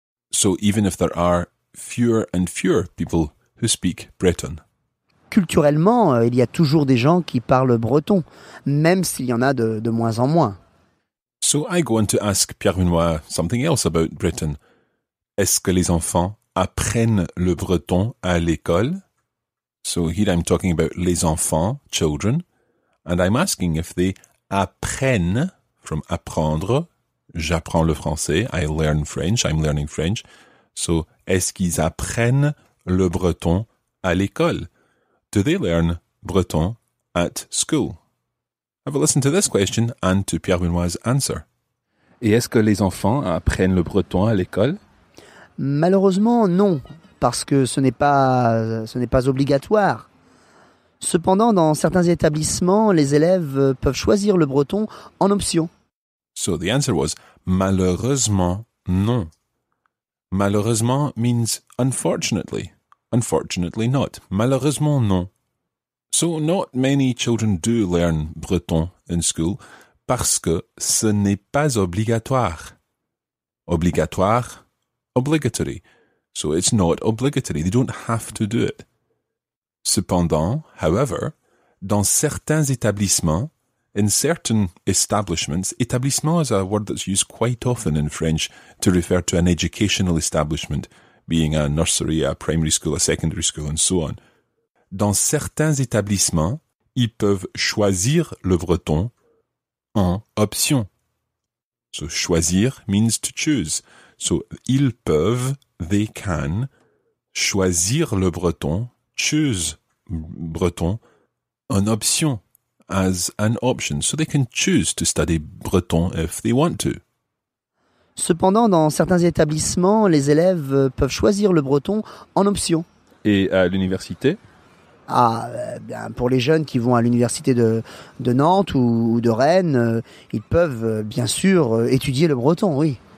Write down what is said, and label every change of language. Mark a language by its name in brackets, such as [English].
[English] So even if there are fewer and fewer people who speak Breton. [French] Culturellement, il y a toujours des gens qui parlent breton, même s'il y en a de moins en moins. [English] So I go on to ask Pierre Benoit something else about Britain. [French] Est-ce que les enfants apprennent le breton à l'école? [English] So here I'm talking about [French] les enfants, [English] children, and I'm asking if they apprennent, from apprendre, [French] j'apprends le français, [English] I learn French, I'm learning French. [French] So, est-ce qu'ils apprennent le breton à l'école? [English] Do they learn breton at school? Have a listen to this question and to Pierre Benoit's answer. [French] Et est-ce que les enfants apprennent le breton à l'école? Malheureusement, non, parce que ce n'est pas obligatoire. Cependant, dans certains établissements, les élèves peuvent choisir le breton en option. [English] So the answer was, [French] malheureusement, non. [English] Malheureusement means unfortunately. Unfortunately not. [French] Malheureusement, non. [English] So not many children do learn breton in school [French] parce que ce n'est pas obligatoire. [English] Obligatoire, obligatory. So it's not obligatory. They don't have to do it. Cependant, however, [French] dans certains établissements, [English] in certain establishments, établissement is a word that's used quite often in French to refer to an educational establishment, being a nursery, a primary school, a secondary school, and so on. [French] Dans certains établissements, ils peuvent choisir le breton en option. [English] So choisir means to choose. So [French] ils peuvent, [English] they can, [French] choisir le breton, [English] choose breton, [French] en option, [English] as an option. So they can choose to study breton if they want to. [French] Cependant, dans certains établissements, les élèves peuvent choisir le breton en option. Et à l'université? Bien, pour les jeunes qui vont à l'université de Nantes ou de Rennes, ils peuvent bien sûr étudier le breton, oui.